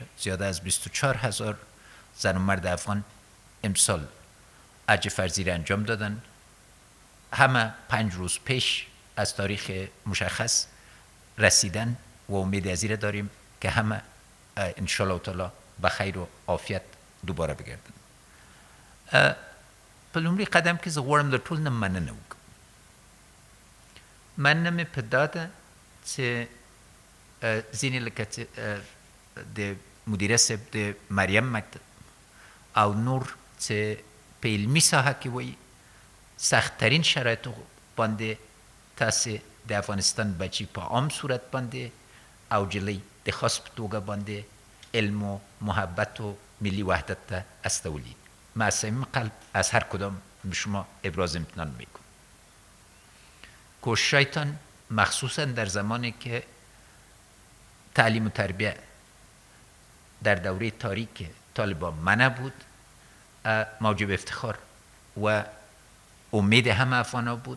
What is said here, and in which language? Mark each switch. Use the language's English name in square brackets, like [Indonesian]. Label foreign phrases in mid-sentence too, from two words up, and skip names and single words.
[Persian] زیاده از 24,000 زن و مرد افغان امسال حج فرضی را انجام دادن. همه 5 روز پیش از تاریخ مشخص رسیدن و امید از این داریم که همه [Arabic] انشاءالله تعالی [Persian] به خیر و عافیت دوباره بگردن. [Pashto] په لومړي قدم کې زه غواړم د ټول نه مننه وکړم. مننه مې په دا ده چې ځینې لکه د مدیره صاحب د مریم مکتب او نور چې په علمي ساحه کې وایي سختترین شرایطو باندې تاسې د افغانستان بچی په عام صورت باندې او جلۍ د خاص په توګه باندې علم و محبت و ملی وحدت ته استولید. [Persian] من از صمیم قلب از هر کدام به شما ابراز امتنان میکنم. کوششایتان مخصوصا در زمانی که تعلیم و تربیه در دوره تاریک طالبان منع بود موجب افتخار و امید همه افغان ها بود.